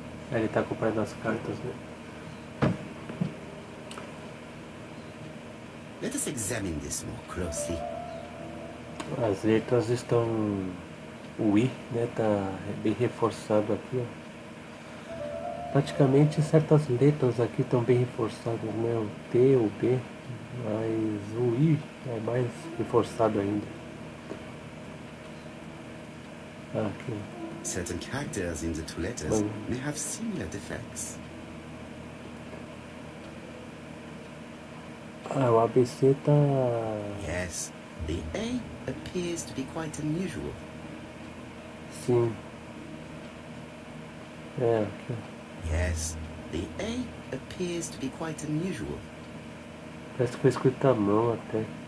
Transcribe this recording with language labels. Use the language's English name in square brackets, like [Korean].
[Portuguese] Ele tá acompanhando as cartas, né? [English] Let us examine this more closely. [Portuguese] As letras estão. O I, né? Tá bem reforçado aqui, ó. Praticamente certas letras aqui estão bem reforçadas, né? O T, o B, mas o I é mais reforçado ainda. Aqui. [English] Certain characters in the two letters may have similar defects. [Portuguese] Ah, o ABC tá. [English] Yes, the A appears to be quite unusual. [Portuguese] Sim. É, aqui, ó. [English] Yes, the A appears to be quite unusual. [Portuguese] Parece que foi escrito à mão até.